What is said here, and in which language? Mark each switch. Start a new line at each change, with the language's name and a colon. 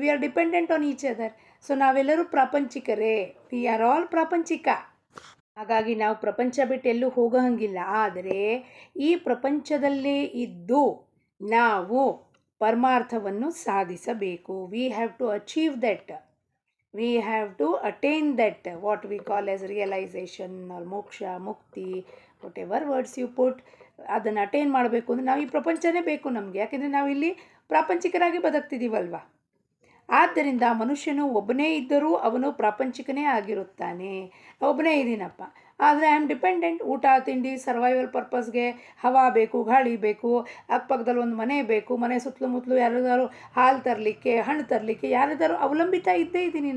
English: We are dependent on each other. So
Kannada: ನಾವೆಲ್ಲರೂ ಪ್ರಾಪಂಚಿಕರೇ,
English: We are all ಪ್ರಾಪಂಚಿಕ.
Kannada: ಹಾಗಾಗಿ ನಾವು ಪ್ರಪಂಚ ಬಿಟ್ಟು ಎಲ್ಲೂ ಹೋಗೋ ಹಂಗಿಲ್ಲ. ಆದರೆ ಈ ಪ್ರಪಂಚದಲ್ಲೇ ಇದ್ದು ನಾವು ಪರಮಾರ್ಥವನ್ನು ಸಾಧಿಸಬೇಕು.
English: We have to achieve that. We have to attain that, what we call as realization or moksha, mukti, whatever words you put.
Kannada: ಅದನ್ನು ಅಟೈನ್ ಮಾಡಬೇಕು ಅಂದರೆ ನಾವು ಈ ಪ್ರಪಂಚನೇ ಬೇಕು ನಮಗೆ, ಯಾಕೆಂದರೆ ನಾವಿಲ್ಲಿ ಪ್ರಾಪಂಚಿಕರಾಗಿ ಬದುಕ್ತಿದ್ದೀವಲ್ವ. ಆದ್ದರಿಂದ ಮನುಷ್ಯನು ಒಬ್ಬನೇ ಇದ್ದರೂ ಅವನು ಪ್ರಾಪಂಚಿಕನೇ ಆಗಿರುತ್ತಾನೆ. ಒಬ್ಬನೇ ಇದ್ದೀನಪ್ಪ, ಆದರೆ
English: I am dependent.
Kannada: ಊಟ ತಿಂಡಿ ಸರ್ವೈವಲ್ ಪರ್ಪಸ್ಗೆ ಹವಾ ಬೇಕು, ಗಾಳಿ ಬೇಕು, ಅಕ್ಕಪಕ್ಕದಲ್ಲಿ ಒಂದು ಮನೆ ಬೇಕು, ಮನೆ ಸುತ್ತಲೂ ಯಾರಿಗಾರು ಹಾಲು ತರಲಿಕ್ಕೆ, ಹಣ್ಣು ತರಲಿಕ್ಕೆ ಯಾರಿಗಾರು ಅವಲಂಬಿತ ಇದ್ದೇ ಇದ್ದೀನಿ.